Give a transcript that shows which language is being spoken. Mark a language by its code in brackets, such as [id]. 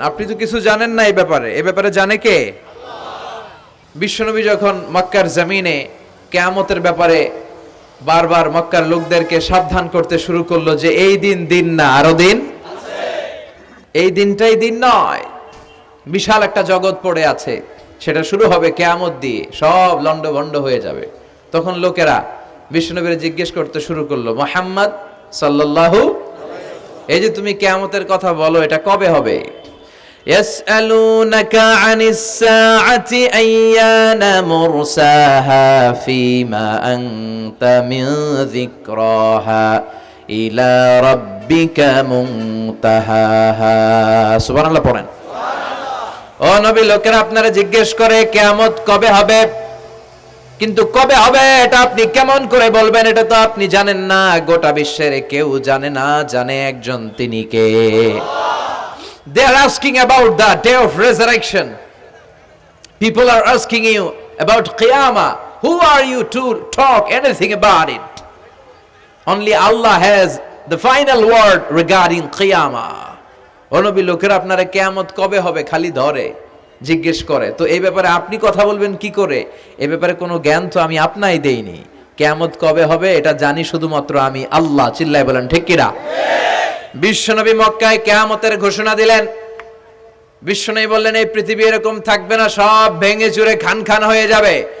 [bn] আপনি তো কিছু জানেন না এই ব্যাপারে জানে কে? বিশ্বনবী যখন মক্কার জমিনে কিয়ামতের ব্যাপারে বারবার মক্কার লোকদেরকে সাবধান করতে শুরু করলো যে এই দিন না, আরো দিন আছে, এই দিনটাই দিন নয়, বিশাল একটা জগৎ পড়ে আছে, সেটা শুরু হবে কিয়ামত দিয়ে, সব লন্ডভন্ড হয়ে যাবে। তখন লোকেরা বিশ্বনবীর জিজ্ঞেস করতে শুরু করলো, মুহাম্মদ সাল্লাল্লাহু, এই যে তুমি কিয়ামতের কথা বলো, এটা কবে হবে? [ar] يسألونك عن الساعة أيان مرساها فيما أنت من ذكراها إلى ربك منتهاها سبحان الله [bn] পড়েন। ও নবী, লোকেরা আপনারা জিজ্ঞেস করে কিয়ামত কবে হবে, কিন্তু কবে হবে এটা আপনি কেমন করে বলবেন? এটা তো আপনি জানেন না, গোটা বিশ্বের কেউ জানে না, জানে একজন, তিনি কে? [en] They are asking about the day of resurrection. People are asking you about Qiyamah. Who are you to talk anything about it? Only Allah has the final word regarding Qiyamah. [bn] ও নবী, লোকেরা আপনারা কিয়ামত কবে হবে খালি ধরে জিজ্ঞেস করে, তো এই ব্যাপারে আপনি কথা বলবেন কি করে? এই ব্যাপারে কোনো জ্ঞান তো আমি আপনাই দেইনি। কিয়ামত কবে হবে এটা জানি শুধুমাত্র আমি আল্লাহ। চিল্লায় বলেন ঠিক কিনা? বিশ্বনবী মক্কায় কিয়ামতের ঘোষণা দিলেন। বিশ্বনবী বললেন, এই পৃথিবী এরকম থাকবে না, সব ভেঙে চুরে খান খান হয়ে যাবে।